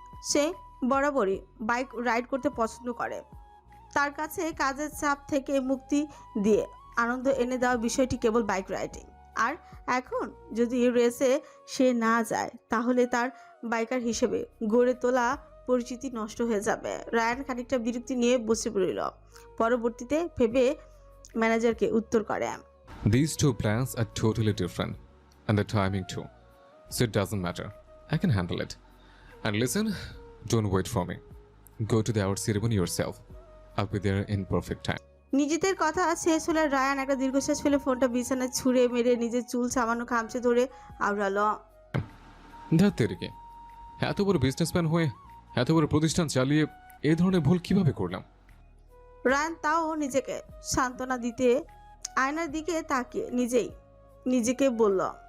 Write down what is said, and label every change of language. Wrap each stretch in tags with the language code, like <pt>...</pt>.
<bn>সে বরাবরই bike ride করতে পছন্দ করে। তার কাছে কাজের চাপ থেকে মুক্তি দিয়ে আনন্দ এনে দেওয়া বিষয়টি কেবল বাইক রাইডিং। আর এখন যদি রেসে সে না যায়, তাহলে তার বাইকার হিসেবে গড়ে তোলা পরিচিতি নষ্ট হয়ে যাবে। রায়ান খানিকটা বিরক্তি নিয়ে বসে পড়ল। পরবর্তীতে ভেবে ম্যানেজারকে উত্তর করে,</bn> <en>These two plans are totally different, and the timing too. So it doesn't matter. I can handle it. And listen, don't wait for me. Go to the award ceremony yourself. I'll be there in perfect time.</en> <bn>নিজেদের কথা শেষ হলে Ryan একটা দীর্ঘশ্বাস ফেলে ফোনটা বিছানায় ছুঁড়ে মেরে নিজের চুল সামান্য খামচে ধরে আওড়ালো। ধ্যাত তেরিকে, এত বড় বিজনেসম্যান হয়ে এত বড় প্রতিষ্ঠান চালিয়ে এই ধরনের ভুল কিভাবে করলাম? রায়ান তাও নিজেকে সান্ত্বনা দিতে আয়নার দিকে তাকিয়ে নিজেকে বলল,</bn>